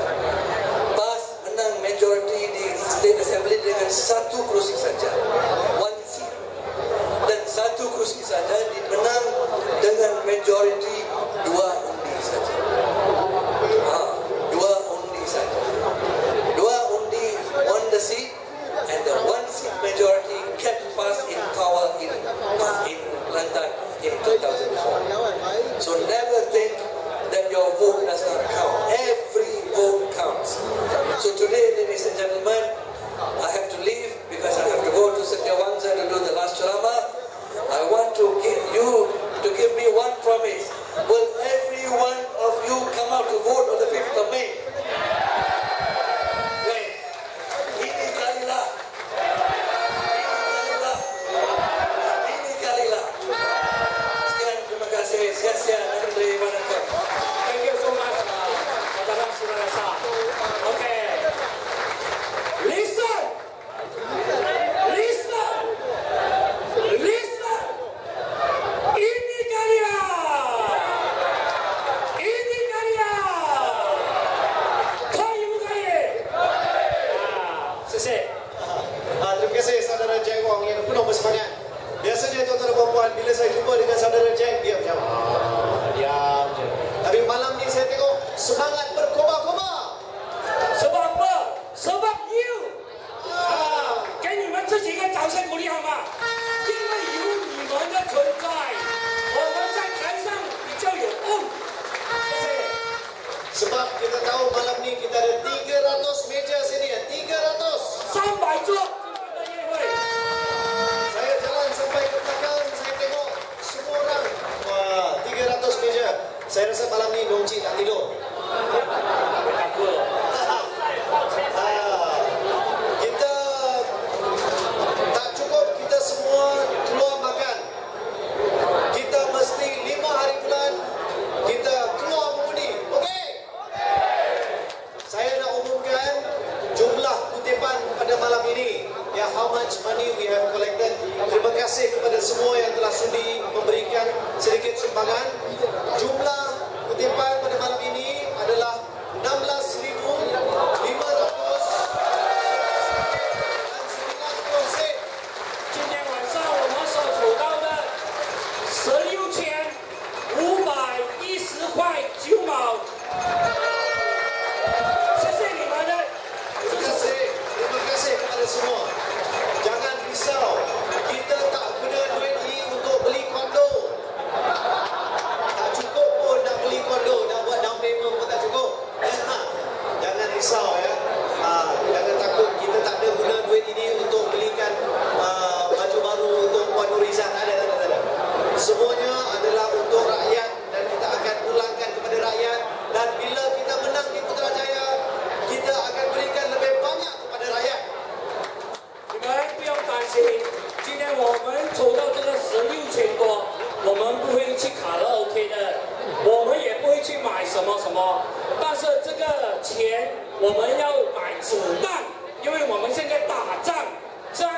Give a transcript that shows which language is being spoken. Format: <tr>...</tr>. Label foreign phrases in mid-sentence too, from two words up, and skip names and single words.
<ms>PAS menang majority di State Assembly dengan 1 kerusi saja, 1 seat, dan 1 kerusi saja dimenang dengan majority 2 undi saja. 2 undi saja.</ms> <en>2 undi won the seat, and the 1 seat majority kept PAS in power in Kelantan in 2004. So never think that your vote does not count. Every vote counts. So today, ladies and gentlemen, I have to leave because I have to go to Setiawangsa to do the last ceramah. I want to give you to give me one promise. Will every one of you come out to vote on the 5th of May? Wait.</en> <ms>Ini kalilah. Ini kalilah. Sekian, terima kasih. Sia-sia dan terima kasih.</ms> <en>Thank you so much, Saudara Surasa. Okay. Listen. Listen. Listen.</en> <ms>Ini kalian. Ini kalian. Kaya bukan ya? Selesai. Terima kasih saudara Jack Wong yang penuh bersemangat. Biasanya tuan-tuan dan puan-puan, bila saya jumpa dengan saudara Jack, dia macam diam je. Tapi malam ni saya tengok semangat berkobar-kobar. Sebab apa? Sebab you.</ms> <zh>给你们自己一个掌声鼓励好吗？因为有你们的存在，我们在台上比较有用。谢谢。</zh> <ms>Sebab kita tahu malam ni kita ada 300 meja sini, 300.</ms> <zh>300 桌的宴会。</zh> <ms>Saya jalan sampai ke belakang, saya tengok semua orang. Wah, 300 meja. Saya rasa malam ni Dong Cik tak tidur. Kita tak cukup kita semua keluar makan. Kita mesti 5 hari bulan kita keluar mengundi. Okey? Saya nak umumkan jumlah kutipan pada malam ini. Ya,</ms> <en>how much money we have collected.</en> <ms>Terima kasih kepada semua yang telah sudi memberikan sedikit sumbangan. Jumlah kutipan pada malam ini adalah 16,500 dan 90 sen.</ms> <zh>今天晚上我们所筹到的16,510块9毛。谢谢你们的。</zh> <ms>Terima kasih kepada semua. Jangan risau, kita tak guna duit ini untuk beli kondo. Tak cukup pun nak beli kondo, nak buat</ms> <en>down payment</en> <ms>pun tak cukup. Jangan risau ya. Jangan takut, kita tak ada guna duit ini untuk belikan baju baru untuk Puan Nuriza. Tak ada. Semuanya adalah untuk rakyat dan kita akan pulangkan kepada rakyat. Dan bila kita menang di Putrajaya, kita akan berikan lebih banyak kepada rakyat.</ms> <zh>你们不用担心，今天我们筹到这个16,000多，我们不会去卡拉 OK 的，我们也不会去买什么什么，但是这个钱我们要买子弹，因为我们现在打仗，是吧？</zh>